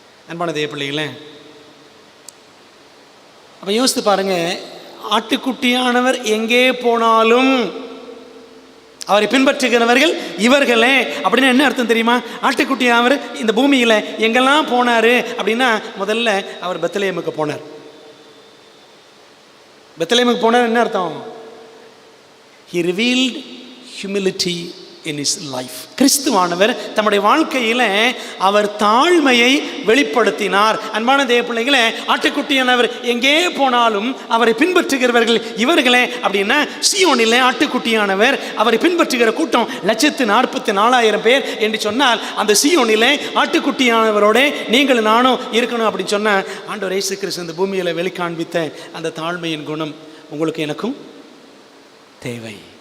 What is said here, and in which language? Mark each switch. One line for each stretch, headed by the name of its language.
Tamil: அன்பான தேவ பிள்ளைகளே, அப்போ யோசித்து பாருங்க, ஆட்டுக்குட்டியானவர் எங்கே போனாலும் அவரை பின்பற்றுகிறவர்கள் இவர்களே. அப்படின்னா என்ன அர்த்தம் தெரியுமா? ஆட்டுக்குட்டியானவர் இந்த பூமியில் எங்கெல்லாம் போனார் அப்படின்னா, முதல்ல அவர் பெத்லகேமுக்கு போனார். பெத்லகேமுக்கு போனார் என்ன அர்த்தம்?
English: He revealed humility in his life.
Tamil: கிறிஸ்துவானவர் தம்முடைய வாழ்க்கையில் அவர் தாழ்மையை வெளிப்படுத்தினார். அன்பான தேவ பிள்ளைகளே, ஆட்டுக்குட்டியானவர் எங்கே போனாலும் அவரை பின்பற்றுகிறவர்கள் இவர்களே. அப்படின்னா சீயோனிலே ஆட்டுக்குட்டியானவர் அவரை பின்பற்றுகிற கூட்டம் 144,000 பேர் என்று சொன்னால், அந்த சீயோனிலே ஆட்டுக்குட்டியானவரோட நீங்கள் நானும் இருக்கணும் அப்படின்னு சொன்ன ஆண்டவர் இயேசு கிறிஸ்து இந்த பூமியில் வெளிக்காண்பித்த அந்த தாழ்மையின் குணம் உங்களுக்கு எனக்கும் தேவை.